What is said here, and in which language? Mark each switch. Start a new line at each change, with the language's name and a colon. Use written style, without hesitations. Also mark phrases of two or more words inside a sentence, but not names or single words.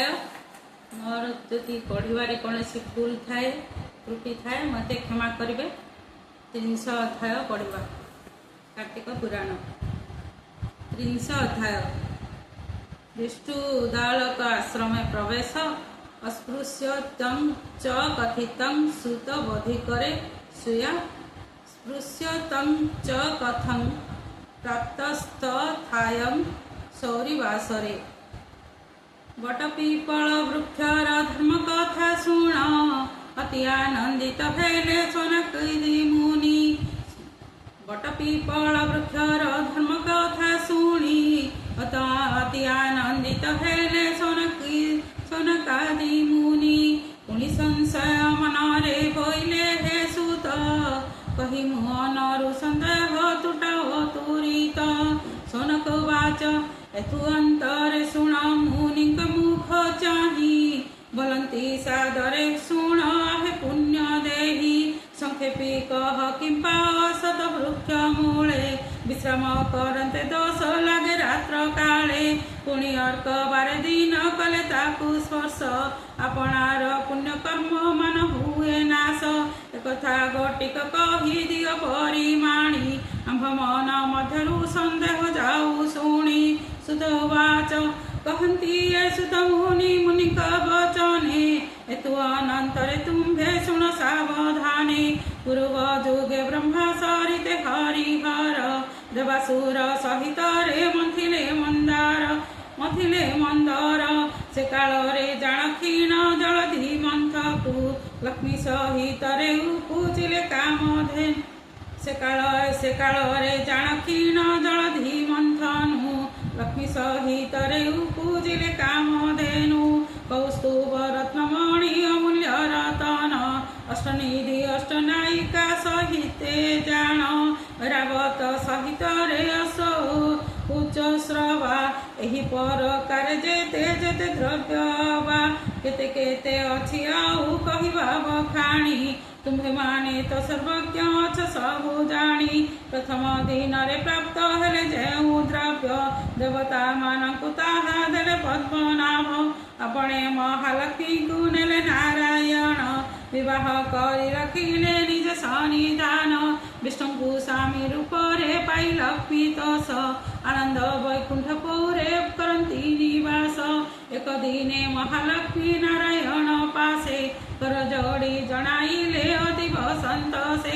Odia: ମୋର ଯଦି ପଢ଼ିବେ କୌଣ ଭୁଲ ଥାଏ ତ୍ରୁଟି ଥାଏ ମତେ କ୍ଷମା କରେଙ୍ଗେ। 300 ଅଧ୍ୟାୟ ପଢ଼ା କାର୍ତ୍ତିକ ପୁରାଣ 300 ଅଧ୍ୟାୟ।
Sanskrit: विष्णुदालक आश्रम प्रवेश अस्पृश्य तं च कथितं सुत बोधिकरे सुया स्पृश्य तं च कथं प्राप्तस्थायं सौरिवासरे।
Odia: ବଟପିପଳ ବୃକ୍ଷର ଧର୍ମ କଥା ଶୁଣ ଅତି ଆନନ୍ଦିତ ଭଇଲେ ଶୌନକାଦି ମୁନି। ବଟପିପଳ ବୃକ୍ଷର ଧର୍ମ କଥା ଶୁଣି ଅତି ଆନନ୍ଦିତ ଭଇଲେ ଶୌନକାଦି ମୁନି। ପୁଣି ସଂଶୟ ମନରେ ହୋଇଲେ ହେ ସୂତ କହି ମନରୁ ସନ୍ଦେହ ତୁଟାଅ ତୁରିତ।
Sanskrit: सोनक वाच
Odia: ଏଥୁ ଅନ୍ତରେ ଶୁଣ ମୁନିଙ୍କ ମୁଖ ଚାହିଁ ବୋଲନ୍ତି ସାଦରେ ଶୁଣ ହେ ପୁଣ୍ୟ ଦେହୀ। ସଂକ୍ଷେପି କହ କିମ୍ପା ଅଶ୍ୱତ୍ଥ ବୃକ୍ଷ ମୂଳେ ବିଶ୍ରାମ କରନ୍ତେ ଦୋଷ ଲାଗେ ରାତ୍ର କାଳେ। ପୁଣି ଅର୍କ ବାରେ ଦିନ କଲେ ତାକୁ ସ୍ପର୍ଶ ଆପଣାର ପୁଣ୍ୟ କର୍ମ ମାନ ହୁଏ ନାଶ। ଏକଥା ଗୋଟିକ କହି ଦିଅ ପରିମାଣି ଆମ୍ଭ ମନ ମଧ୍ୟରୁ ସନ୍ଦେହ ଯାଉ ଶୁଣି।
Sanskrit: सुत वाच
Odia: କହନ୍ତି ଏ ସୂତ ମୁନି ମୁନିଙ୍କ ବଚନେ ଏତୁ ଅନନ୍ତରେ ତୁମ୍ଭେ ଶୁଣ ସାବଧାନେ। ପୂର୍ବ ଯୁଗେ ବ୍ରହ୍ମା ସରିତେ ହରିହର ଦେବାସୁର ସହିତ ରେ ମଥିଲେ ମନ୍ଦାର। ସେ କାଳ ରେ ଜାଣ କ୍ଷୀର ଜଳଧି ମନ୍ଥକୁ ଲକ୍ଷ୍ମୀ ସହିତ ରେ ପୂଜିଲେ କାମଧେନୁ। ସେ କାଳ ରେ ଜାଣ କ୍ଷୀର ଜଳଧି ମନ୍ଥନୁ ଲକ୍ଷ୍ମୀ ସହିତ ରେ ପୂଜିଲେ କାମଧେନୁ। କୌସ୍ତୁଭ ରତ୍ନମଣି ଅମୂଲ୍ୟ ରତନ ଅଷ୍ଟନିଧି ଅଷ୍ଟନାୟିକା ସହିତେ ଜାଣ। ଐରାବତ ସହିତ ରେ ଅଶ୍ୱ ଉଚ୍ଚୈଃଶ୍ରବା ଏହି ପ୍ରକାର ଯେତେ ଯେତେ ଦ୍ରବ୍ୟ ବା କେତେ କେତେ ଅଛି ଆଉ କହିବା ବଖାଣି। ତୁମ୍ଭେ ମାନେ ତ ସର୍ବଜ୍ଞ ଅଛ ସବୁ ଜାଣି। ପ୍ରଥମ ଦିନ ରେ ପ୍ରାପ୍ତ ହେଲେ ଯେଉଁ ଦ୍ରବ୍ୟ ଦେବତା ମାନଙ୍କୁ ତାହା ଦେଲେ ପଦ୍ମନାଭ। ଆପଣେ ମହାଲକ୍ଷ୍ମୀ କୁ ନେଲେ ନାରାୟଣ ବିବାହ କରି ରଖିଲେ ନିଜ ସନ୍ନିଧାନ। ବିଷ୍ଣୁ ସ୍ୱାମୀ ରୂପ ରେ ପାଇ ଲକ୍ଷ୍ମୀ ତସ ଆନନ୍ଦ ବୈକୁଣ୍ଠପୁରେ କରନ୍ତି ନିବାସ। ଏକ ଦିନେ ମହାଲକ୍ଷ୍ମୀ ନାରାୟଣ ପାଶେ କର ଯୋଡ଼ି ଜଣାଇଲେ ଅତି ବସନ୍ତ ସେ।